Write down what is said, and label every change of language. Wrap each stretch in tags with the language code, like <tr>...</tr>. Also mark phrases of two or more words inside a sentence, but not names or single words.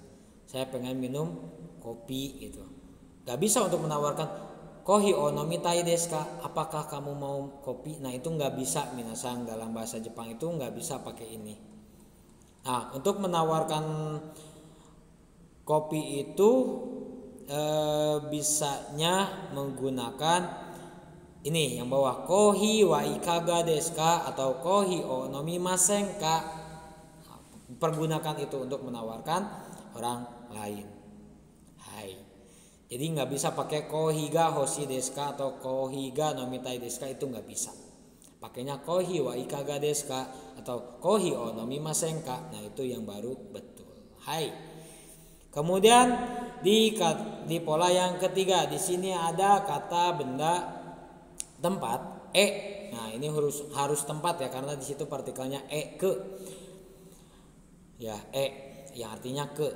<id>Saya pengen minum kopi gitu. Gak bisa untuk menawarkan</id> <ja>コーヒーを飲みたいですか,</ja> <id>apakah kamu mau kopi? Nah itu nggak bisa minasang, dalam bahasa Jepang itu nggak bisa pakai ini. Nah untuk menawarkan kopi itu bisanya menggunakan ini yang bawah,</id> <ja>コーヒーはいかがですか atau コーヒーを飲みませんか.</ja> <id>Pergunakan itu untuk menawarkan orang lain. Hai. Jadi nggak bisa pakai</id> <ja>コーヒーが欲しいですか</ja> <id>atau</id> <ja>コーヒーが飲みたいですか,</ja> <id>itu nggak bisa.</id> <ja>Pakainya コーヒーはいかがですか atau コーヒーを飲みませんか.</ja> <id>Nah itu yang baru betul. Hai. Kemudian di pola yang ketiga di sini ada kata benda tempat Nah ini harus tempat ya, karena di situ partikelnya ke. Ya yang artinya ke.</id>